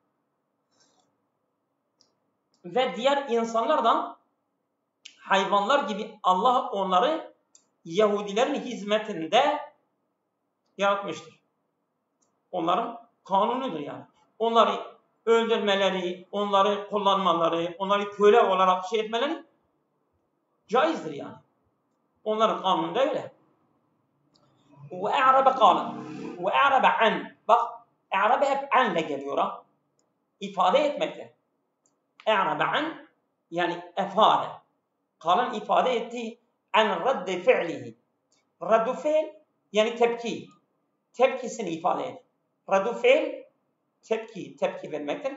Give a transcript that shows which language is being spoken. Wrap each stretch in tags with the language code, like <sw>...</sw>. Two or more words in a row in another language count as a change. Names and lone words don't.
<tr>Ve diğer insanlardan hayvanlar gibi Allah onları Yahudilerin hizmetinde yaratmıştır. Onların kanunudur yani. Onları öldürmeleri, onları kullanmaları, onları köle olarak etmeleri caizdir yani. Onların kanununda öyle.</tr> <ar>وَاَعْرَبَ قَالًا وَاَعْرَبَ عَنْ.</ar> <tr>Bak, e'rabe hep an'le geliyor. İfade etmekte.</tr> <ar>أعرب عن</ar> <tr>yani efade. Kalan ifade ettiği an</tr> <ar>ردّ فعله. ردّ فعل</ar> <tr>yani tepki. Tepkisini ifade eder.</tr> <ar>ردّ فعل</ar> <tr>tepki vermektir.</tr>